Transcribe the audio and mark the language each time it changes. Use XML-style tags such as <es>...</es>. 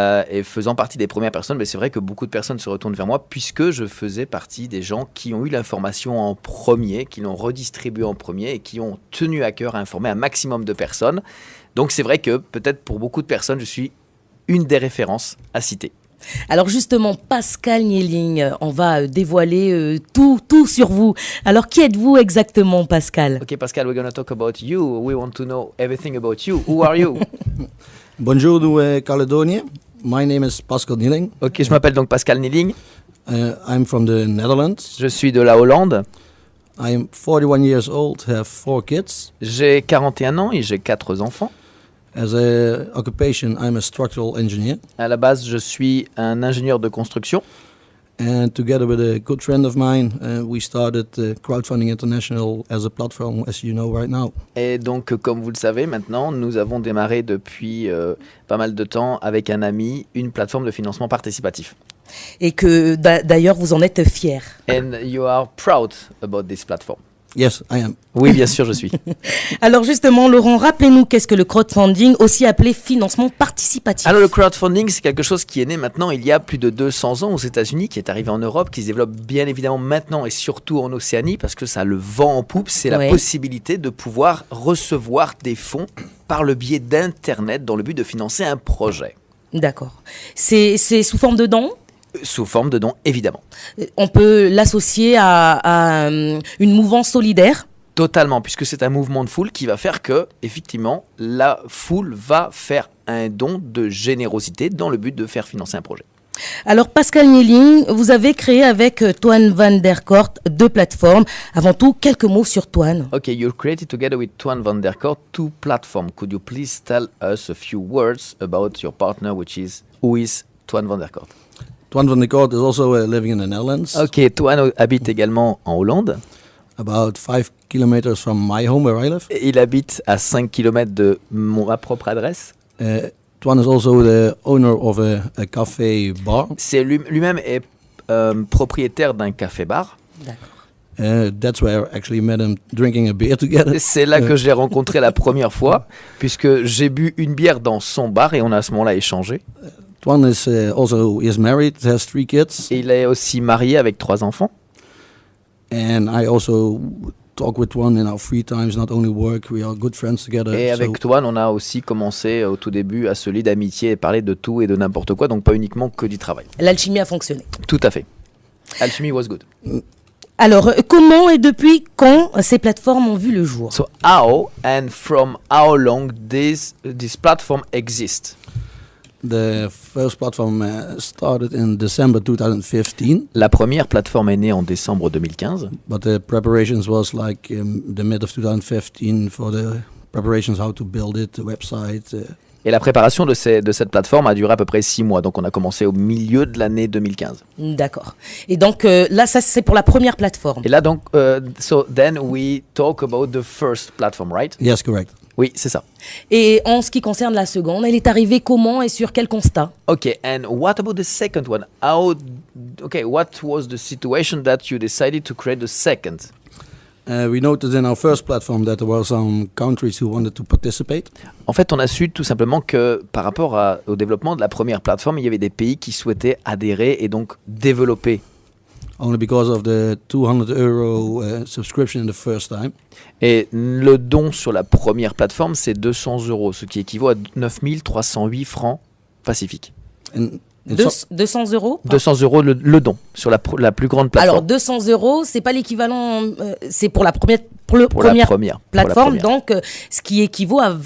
<fr>Et faisant partie des premières personnes, mais c'est vrai que beaucoup de personnes se retournent vers moi puisque je faisais partie des gens qui ont eu l'information en premier, qui l'ont redistribuée en premier et qui ont tenu à cœur à informer un maximum de personnes. Donc c'est vrai que peut-être pour beaucoup de personnes, je suis une des références à citer. Alors justement, Pascal Nielling, on va dévoiler tout sur vous. Alors qui êtes-vous exactement, Pascal ?</fr> <en>Ok, Pascal, we're going to talk about you. We want to know everything about you. Who are you?</en> <fr>Bonjour de Calédonie.</fr> <en>My name is Pascal Nielling.</en> <fr>Ok, je m'appelle donc Pascal Nielling.</fr> <en>I'm from the Netherlands.</en> <fr>Je suis de la Hollande.</fr> <en>I'm 41 years old, have 4 kids.</en> <fr>J'ai 41 ans et j'ai 4 enfants.</fr> <en>As a occupation, I'm a structural engineer.</en> <fr>À la base, je suis un ingénieur de construction.</fr> <en>And together with a good friend of mine, we started Crowdfunding International as a platform, as you know right now.</en> <fr>Et donc, comme vous le savez maintenant, nous avons démarré depuis pas mal de temps avec un ami une plateforme de financement participatif. Et que d'ailleurs vous en êtes fiers.</fr> <en>And you are proud about this platform. Yes, I am.</en> <fr>Oui, bien sûr, je suis. Alors justement, Laurent, rappelez-nous qu'est-ce que le crowdfunding, aussi appelé financement participatif. Alors le crowdfunding, c'est quelque chose qui est né maintenant il y a plus de 200 ans aux États-Unis, qui est arrivé en Europe, qui se développe bien évidemment maintenant et surtout en Océanie, parce que ça a le vent en poupe, c'est la possibilité de pouvoir recevoir des fonds par le biais d'Internet dans le but de financer un projet. D'accord. C'est sous forme de dons ? Sous forme de dons, évidemment. On peut l'associer à une mouvance solidaire ? Totalement, puisque c'est un mouvement de foule qui va faire que, effectivement, la foule va faire un don de générosité dans le but de faire financer un projet. Alors Pascal Nielling, vous avez créé avec Toine van der Kort 2 plateformes. Avant tout, quelques mots sur Toine.</fr> <en>Okay, you created together with Toine van der Kort 2 platforms. Could you please tell us a few words about your partner, who is Toine van der Kort? Toine van der Kort is also living in the Netherlands.</en> <fr>Ok, Toine habite également en Hollande.</fr> <en>About 5 kilometers from my home where I live.</en> <fr>Il habite à 5 km de ma propre adresse.</fr> <en>Toine is also the owner of a café bar.</en> <fr>Lui-même est propriétaire d'un café-bar. D'accord.</fr> <en>That's where I actually met him drinking a beer together.</en> <fr>C'est là que je l'ai rencontré la première fois, puisque j'ai bu une bière dans son bar et on a à ce moment-là échangé.</fr> <en>Toine is married, has 3 kids.</en> <fr>Et il est aussi marié avec 3 enfants.</fr> <en>And I also talk with Toine in our free times, not only work, we are good friends together.</en> <fr>Et avec Toine, on a aussi commencé au tout début à se lier d'amitié et parler de tout et de n'importe quoi, donc pas uniquement que du travail. L'alchimie a fonctionné. Tout à fait.</fr> <en>Alchemy was good.</en> <fr>Alors, comment et depuis quand ces plateformes ont vu le jour ?</fr> <en>So how and from how long this platform exists? The first platform started in December 2015.</en> <fr>La première plateforme est née en décembre 2015.</fr> <en>But the preparations was like the mid of 2015 for the preparations, how to build it, the website.</en> <fr>Et la préparation de cette plateforme a duré à peu près 6 mois. Donc on a commencé au milieu de l'année 2015. D'accord. Et donc là, ça c'est pour la première plateforme. Et là donc,</fr> <en>so then we talk about the first platform, right? Yes, correct.</en> <fr>Oui, c'est ça. Et en ce qui concerne la seconde, elle est arrivée comment et sur quel constat?</fr> <en>Okay, and what about the second one? What was the situation that you decided to create the second? We noticed in our first platform that there were some countries who wanted to participate.</en> <fr>En fait, on a su tout simplement que par rapport au développement de la première plateforme, il y avait des pays qui souhaitaient adhérer et donc développer.</fr> <en>Only because of the €200 subscription in the first time.</en> <fr>Et le don sur la première plateforme, c'est 200 €, ce qui équivaut à 9 308 francs pacifiques.</fr> <en>And</en> <fr>200 €. 200 € le don sur la plus grande plateforme. Alors 200 €, c'est pas l'équivalent, c'est pour la première, plateforme, donc ce qui équivaut à</fr>